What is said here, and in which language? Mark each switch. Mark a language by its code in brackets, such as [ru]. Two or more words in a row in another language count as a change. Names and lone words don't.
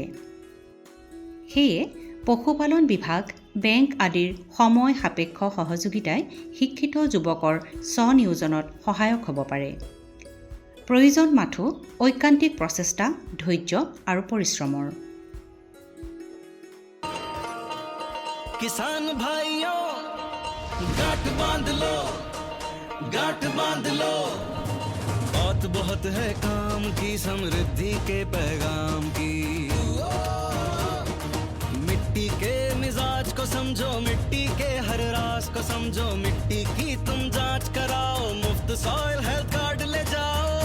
[as] সেয়ে পশুপালন বিভাগ, বেংক আদিৰ সময় সাপেক্ষ সহযোগিতাই শিক্ষিত যুৱকৰ স্বনিয়োজনত সহায়ক হ'ব পাৰে। প্ৰয়োজন মাথো ঐকান্তিক প্ৰচেষ্টা, ধৈৰ্য আৰু পৰিশ্ৰমৰ। [hi] किसान भाइयों गांठ बांध लो, बात बहुत है काम की, समृद्धि के पैगाम की। मिट्टी के मिजाज को समझो, मिट्टी के हर राज को समझो, मिट्टी की तुम जांच कराओ, मुफ्त [en] soil health card [hi] ले जाओ।